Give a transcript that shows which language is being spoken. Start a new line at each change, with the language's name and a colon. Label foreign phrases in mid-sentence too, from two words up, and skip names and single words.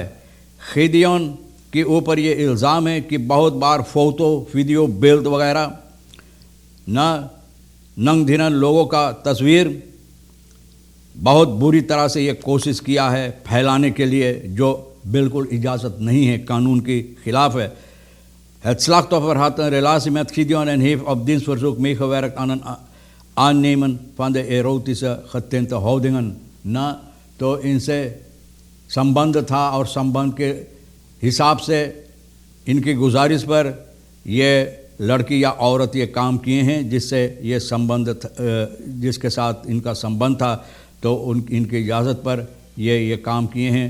Caribbean Hindustani: खिदियोन के ऊपर ये इल्ज़ाम है कि बहुत बार
Dutch: foto video beelden
Caribbean Hindustani: वगैरह ना नंग धिरन लोगों का तस्वीर बहुत बुरी तरह से ये कोशिश किया है फैलाने के लिए, जो बिल्कुल इजाज़त नहीं है, कानून के ख़िलाफ़ है।
Dutch: Het slachtoffer had een relatie met Gideon en heeft op dienstverzoek meegewerkt aan een aannemen van de erotische getinte houdingen.
Caribbean Hindustani: ना तो इनसे संबंध था और संबंध के हिसाब से इनकी गुजारिश पर ये लड़की या औरत ये काम किए हैं, जिससे ये संबंध जिसके साथ इनका संबंध था तो इनकी इजाज़त पर ये काम किए हैं।